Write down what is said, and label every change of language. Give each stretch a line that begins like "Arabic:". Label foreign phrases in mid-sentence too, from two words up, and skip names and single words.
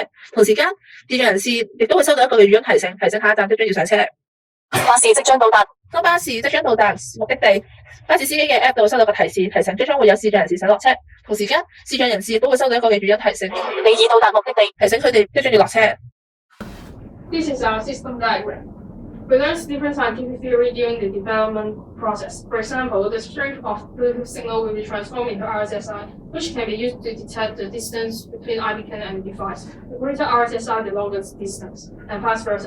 Cantonese: 同時間，視障人士亦都會收到一個嘅語音提醒，提醒下一站即將要上車。巴士即將到達。當巴士即將到達目的地，巴士司機嘅 App 就會收到個提示，提醒即將會有視障人士上落車。同時間，視障人士亦都會收到一個嘅語音提醒，你已到達目的地，提醒佢哋即將要落車。
English: This is our system diagram. We learned different scientific theory during the development process. For example, the strength of Bluetooth signal will be transformed into RSSI, which can be used to detect the distance between iBeacon and the device. The greater RSSI, the longer the distance, and vice versa.